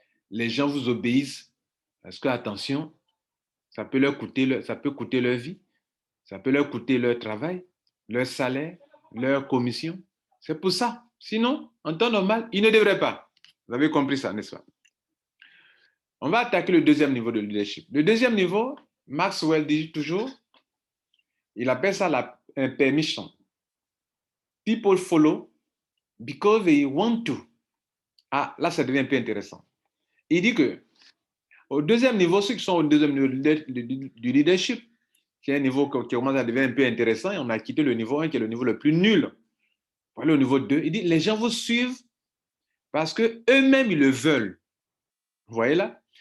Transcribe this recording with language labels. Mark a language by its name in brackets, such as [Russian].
[French] Les gens vous obéissent parce que, attention, ça peut coûter leur vie, ça peut leur coûter leur travail, leur salaire, leur commission. C'est pour ça. Sinon, en temps normal, ils ne devraient pas. Vous avez compris ça, n'est-ce pas? On va attaquer le deuxième niveau de leadership. Le deuxième niveau, Maxwell dit toujours, il appelle ça un permission. [English] People follow because they want to. [French] Ah, là, ça devient un peu intéressant. Il dit que au deuxième niveau, ceux qui sont au deuxième niveau du leadership, qui est un niveau qui commence à devenir un peu intéressant, et on a quitté le niveau 1 qui est le niveau le plus nul. Voilà le niveau 2. Il dit, les gens vous suivent parce qu'eux-mêmes, ils le veulent. Vous voyez là?